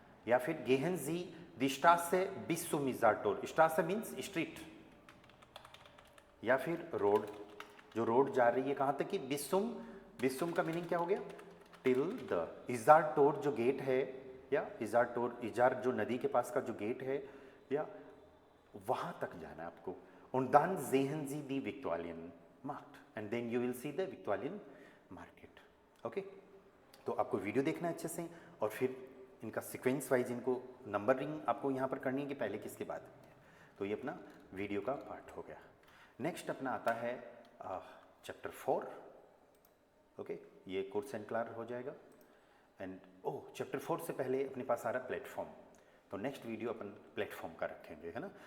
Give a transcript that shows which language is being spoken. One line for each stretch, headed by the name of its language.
Hindi: या फिर गेहनजी दिस्ट्रासे बिस्सुम इजार टोर, स्ट्रासे means street, या फिर रोड, जो रोड जा रही है कहाँ तक कि बिस्सुम, बिस्सुम का मीनिंग क्या हो गया, टिल द। इजार टोर जो गेट है, या इजार टोर, इजार जो नदी के पास का जो गेट है, या वहाँ तक जाना है आपको।
German: Und dann sehen Sie die Viktualien Markt
English: and then you will see the Viktualien Market.
Hindi: Okay, तो आपको वीडियो देखना है अच्छे से, और फिर इनका सीक्वेंस वाइज इनको नंबरिंग आपको यहाँ पर करनी है कि पहले किसके बाद। तो ये अपना वीडियो का पार्ट हो गया। नेक्स्ट अपना आता है चैप्टर 4। ओके, ये कोर्स एंड क्लियर हो जाएगा। एंड चैप्टर 4 से पहले अपने पास आ रहा प्लेटफॉर्म, तो नेक्स्ट वीडियो अपन प्लेटफॉर्म का रखेंगे, है ना।